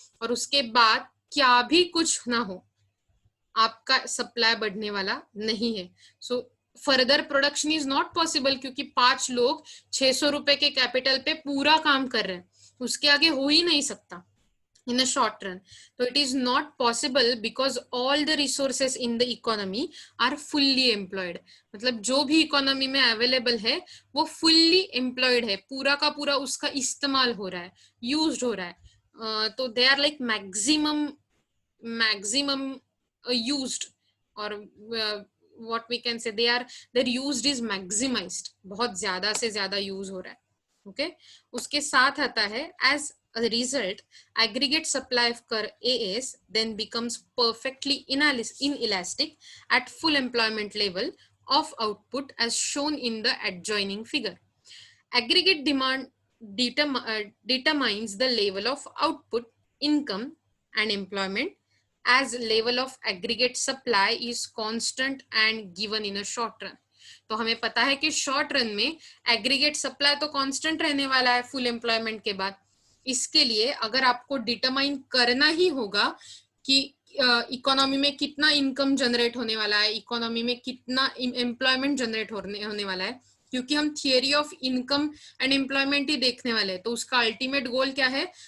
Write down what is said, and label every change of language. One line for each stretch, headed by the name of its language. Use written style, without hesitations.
Hindi: और उसके बाद क्या भी कुछ ना हो, आपका सप्लाई बढ़ने वाला नहीं है।
English: so further production is not possible,
Hindi: क्योंकि 5 लोग 600 रुपए के कैपिटल पे पूरा काम कर रहे हैं, उसके आगे हो ही नहीं सकता
English: in a short run. So it is not possible because all the resources in the economy are fully employed.
Hindi: मतलब जो भी इकोनॉमी में अवेलेबल है वो
English: fully employed
Hindi: है, पूरा का पूरा उसका इस्तेमाल हो रहा है, यूज्ड हो रहा है। तो
English: they are like maximum used,
Hindi: और
English: what we can say their used is maximized,
Hindi: बहुत ज्यादा से ज्यादा यूज हो रहा है।
English: okay,
Hindi: उसके साथ आता है
English: as a result, aggregate supply of AS then becomes perfectly inelastic at full employment level of output as shown in the adjoining figure. Aggregate demand determines the level of output, income and employment as level of aggregate supply is constant and given in a short run.
Hindi: तो हमें पता है कि short run में aggregate supply तो constant रहने वाला है फुल एम्प्लॉयमेंट के बाद। इसके लिए अगर आपको डिटरमाइन करना ही होगा कि इकोनॉमी में कितना इनकम जनरेट होने वाला है, इकोनॉमी में कितना एम्प्लॉयमेंट जनरेट होने वाला है, क्योंकि हम theory of income and employment ही देखने वाले हैं, तो उसका अल्टीमेट गोल क्या है?